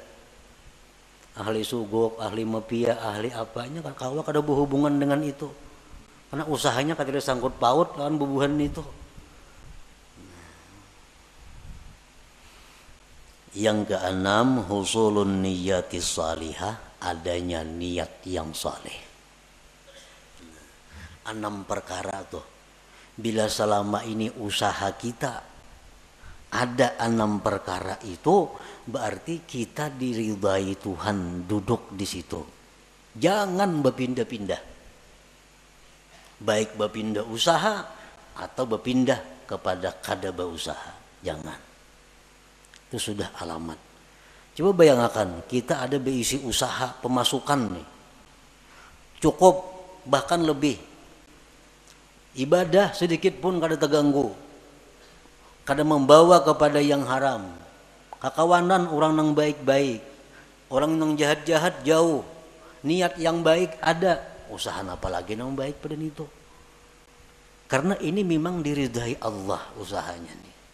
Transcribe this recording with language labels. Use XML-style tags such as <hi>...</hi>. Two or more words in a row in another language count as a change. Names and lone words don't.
<bjn>Ahli sugok, ahli mafia, ahli apanya kan kawa kada berhubungan dengan itu. Karena usahanya kada sangkut paut lawan bubuhan itu.</bjn> <id>Yang keenam,</id> <ar>حصول نية صالحة,</ar> <id>adanya niat yang saleh. 6 perkara tuh. Bila selama ini usaha kita ada 6 perkara itu, berarti kita diridai Tuhan duduk di situ. Jangan berpindah-pindah. Baik berpindah usaha atau berpindah kepada kada berusaha. Jangan. Itu sudah alamat. Coba bayangkan, kita ada berisi usaha pemasukan nih. Cukup bahkan lebih. Ibadah sedikit pun kada terganggu. Kada membawa kepada yang haram.</id> <bjn>Kakawanan orang nang baik-baik, orang nang jahat-jahat jauh. Niat yang baik ada, usaha apa lagi nang baik pada itu.</bjn> <id>Karena ini memang diridai Allah usahanya nih.</id>